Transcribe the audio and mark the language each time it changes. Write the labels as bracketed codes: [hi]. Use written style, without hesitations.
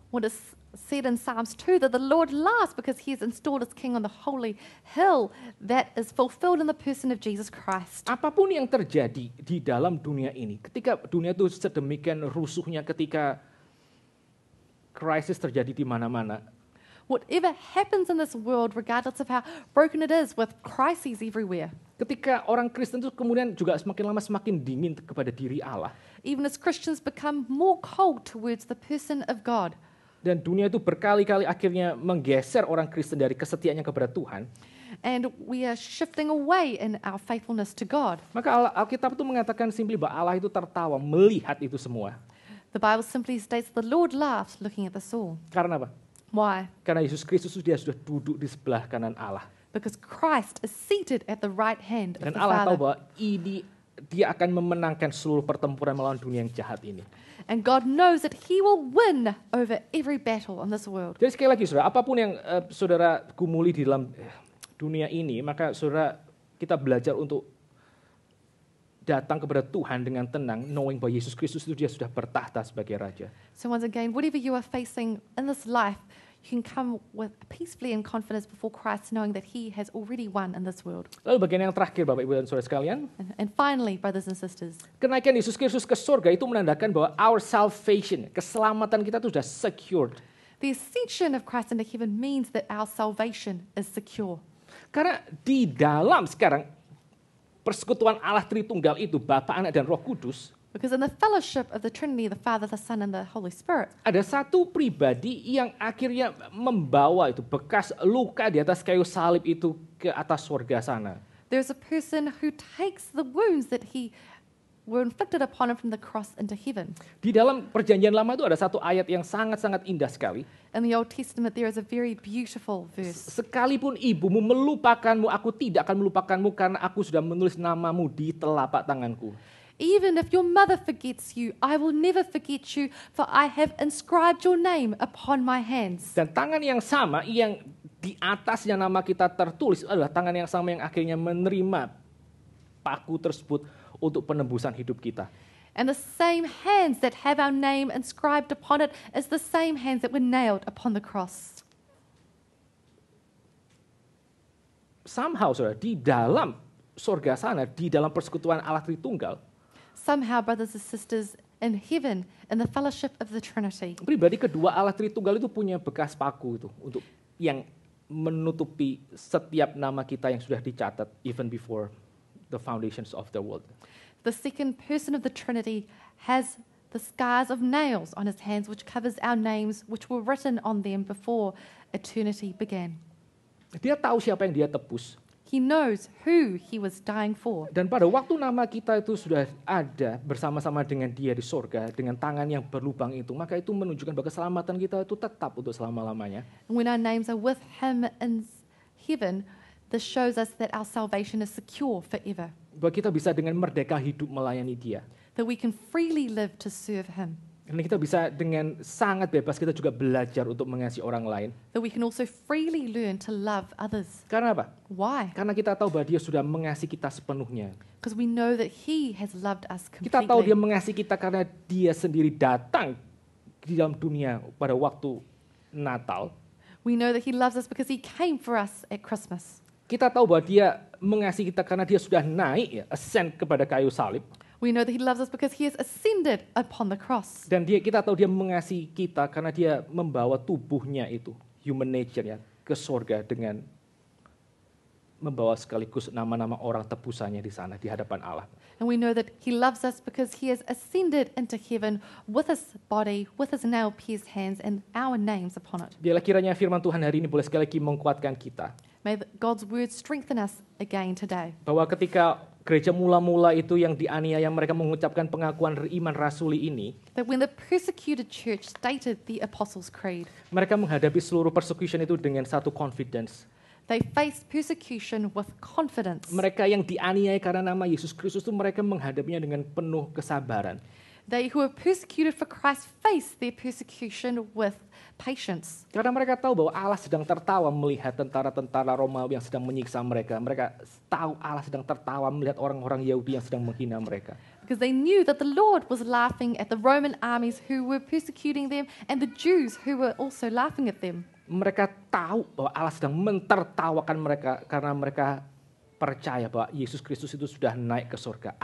[en] what is said in Psalms 2, that the Lord laughs because he has installed his king on the holy hill, that is fulfilled in the person of Jesus Christ. [id] Apapun yang terjadi di dalam dunia ini, ketika dunia itu sedemikian rusuhnya, ketika krisis terjadi di mana-mana, [en] Whatever happens in this world, regardless of how broken it is, with crises everywhere, [id] ketika orang Kristen itu kemudian juga semakin lama semakin dingin kepada diri Allah, [en] even as Christians become more cold towards the person of God, [id] dan dunia itu berkali-kali akhirnya menggeser orang Kristen dari kesetiaannya kepada Tuhan, [en] and we are shifting away in our faithfulness to God, [id] maka Alkitab itu mengatakan [en] simply [id] bahwa Allah itu tertawa melihat itu semua. [en] the Bible simply states the Lord laughs looking at this all. [id] Karena apa? [en] Why? [id] Karena Yesus Kristus dia sudah duduk di sebelah kanan Allah. [en] Because Christ is seated at the right hand of [id] Dan [en] the [id] Allah tahu [en] Father. [id] bahwa ini dia akan memenangkan seluruh pertempuran melawan dunia yang jahat ini. [en] And God knows that he will win over every battle in this world. [id] Jadi sekali lagi saudara, apapun yang saudara gumuli di dalam dunia ini, maka saudara kita belajar untuk datang kepada Tuhan dengan tenang, [en] knowing [id] bahwa Yesus Kristus itu dia sudah bertahta sebagai Raja. [en] So once again, whatever you are facing in this life, you can come with peacefully and confidence before Christ, knowing that he has already won in this world. [id] Lalu bagian yang terakhir Bapak Ibu dan Saudara sekalian, [en] And finally, brothers and sisters, [id] kenaikan Yesus Kristus ke surga itu menandakan bahwa [en] our salvation, [id] keselamatan kita itu sudah [en] secured. the ascension of Christ into heaven means that our salvation is secure. [id] Karena di dalam sekarang persekutuan Allah Tritunggal itu, Bapa, Anak, dan Roh Kudus, [en] Because in the fellowship of the Trinity, the Father, the Son, and the Holy Spirit, [id] ada satu pribadi yang akhirnya membawa itu bekas luka di atas kayu salib itu ke atas surga sana. [en] there's a person who takes the wounds that he were inflicted upon him from the cross into heaven. [id] Di dalam perjanjian lama itu ada satu ayat yang sangat-sangat indah sekali. [en] In the Old Testament, there is a very beautiful verse. [id] Sekalipun ibumu melupakanmu, aku tidak akan melupakanmu karena aku sudah menulis namamu di telapak tanganku. [en] Even if your mother forgets you, I will never forget you, for I have inscribed your name upon my hands. [id] Dan tangan yang sama yang di atasnya nama kita tertulis adalah tangan yang sama yang akhirnya menerima paku tersebut untuk penebusan hidup kita. [en] And the same hands that have our name inscribed upon it is the same hands that were nailed upon the cross. Somehow, [id] saudara, di dalam surga sana, di dalam persekutuan Allah Tritunggal, [en] Somehow, brothers and sisters, in heaven, in the fellowship of the Trinity, [id] pribadi kedua Allah Tritunggal itu punya bekas paku itu untuk yang menutupi setiap nama kita yang sudah dicatat [en] even before the foundations of the world. the second person of the Trinity has the scars of nails on his hands, which covers our names, which were written on them before eternity began. [id] Dia tahu siapa yang dia tebus. [en] He knows who he was dying for. [id] Dan pada waktu nama kita itu sudah ada bersama-sama dengan dia di surga, dengan tangan yang berlubang itu, maka itu menunjukkan bahwa keselamatan kita itu tetap untuk selama-lamanya. [en] And when our names are with him in heaven, this shows us that our salvation is secure forever, [id] Bahwa kita bisa dengan merdeka hidup melayani dia. [en] that we can freely live to serve him, [id] Dan kita bisa dengan sangat bebas kita juga belajar untuk mengasihi orang lain. [en] that we can also freely learn to love others. [id] Karena apa? [en] Why? [id] Karena kita tahu bahwa dia sudah mengasihi kita sepenuhnya. [en] Because we know that he has loved us [id] Kita tahu dia [en] completely. [id] mengasihi kita karena dia sendiri datang di dalam dunia pada waktu Natal. [en] We know that he loves us because he came for us at Christmas. [id] Kita tahu bahwa dia mengasihi kita karena dia sudah naik, ya, [en] ascend [id] kepada kayu salib. [en] We know that he loves us because he has ascended upon the cross. [id] Dan kita tahu dia mengasihi kita karena dia membawa tubuhnya itu, [en] human nature- [id] nya, ke surga dengan membawa sekaligus nama-nama orang tebusannya di sana, di hadapan Allah. [en] And we know that he loves us because he has ascended into heaven with his body, with his nail-pierced hands, and our names upon it. [id] Biarlah kiranya firman Tuhan hari ini boleh sekali lagi menguatkan kita. [en] May God's word strengthen us again today. [id] Bahwa ketika gereja mula-mula itu yang dianiaya mereka mengucapkan pengakuan iman rasuli ini, [en] That when the persecuted church stated the Apostles' Creed, [id] mereka menghadapi seluruh [en] persecution [id] itu dengan satu [en] confidence. they faced persecution with confidence. [id] Mereka yang dianiaya karena nama Yesus Kristus itu mereka menghadapinya dengan penuh kesabaran. [en] They who were persecuted for Christ faced their persecution with patience. [id] Karena mereka tahu bahwa Allah sedang tertawa melihat tentara-tentara Romawi yang sedang menyiksa mereka. Mereka tahu Allah sedang tertawa melihat orang-orang Yahudi yang sedang menghina mereka. [en] Because they knew that the Lord was laughing at the Roman armies who were persecuting them and the Jews who were also laughing at them. [id] Mereka tahu bahwa Allah sedang mentertawakan mereka karena mereka percaya bahwa Yesus Kristus itu sudah naik ke surga.